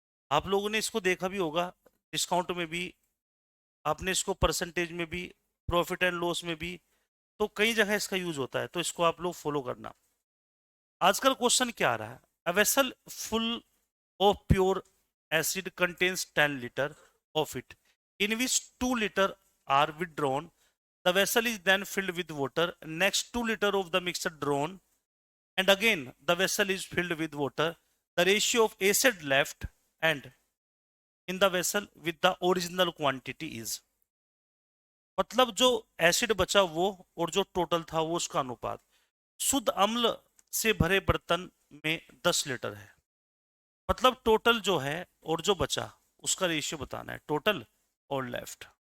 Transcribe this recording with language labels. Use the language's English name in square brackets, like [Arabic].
[Hindi] आप लोगों ने इसको देखा भी होगा, डिस्काउंट में भी, आपने इसको परसेंटेज में भी, प्रॉफिट एंड लॉस में भी, तो कई जगह इसका यूज होता है, तो इसको आप लोग फॉलो करना। आजकल क्वेश्चन क्या आ रहा है, [English] A vessel full of pure acid contains 10 liter of it, in which 2 liter are withdrawn. The vessel is then filled with water. Next 2 liter of the mixture drawn, and again the vessel is filled with water. The ratio of acid left and in the vessel with the original quantity is। [Hindi] मतलब जो acid बचा वो, और जो total था वो, उसका अनुपात। शुद्ध अम्ल से भरे बर्तन में 10 लीटर है। मतलब टोटल जो है और जो बचा उसका रेशियो बताना है, टोटल और लेफ्ट।